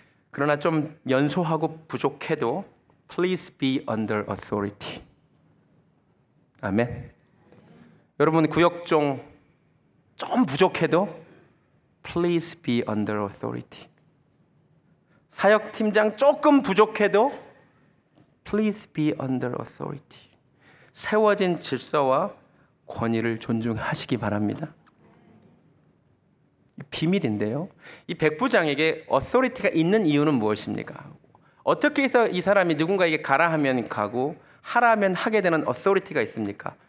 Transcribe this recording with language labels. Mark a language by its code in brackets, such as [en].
[ko] 그러나 좀 연소하고 부족해도 [en] Please be under authority. [ko] 아멘. 여러분 구역종 좀 부족해도 [en] Please be under authority. [ko] 사역팀장 조금 부족해도 [en] Please be under authority. [ko] 세워진 질서와 권위를 존중하시기 바랍니다. 비밀인데요. 이 백부장에게 authority가 있는 이유는 무엇입니까? 어떻게 해서 이 사람이 누군가에게 가라 하면 가고 하라 하면 하게 되는 authority가 있습니까?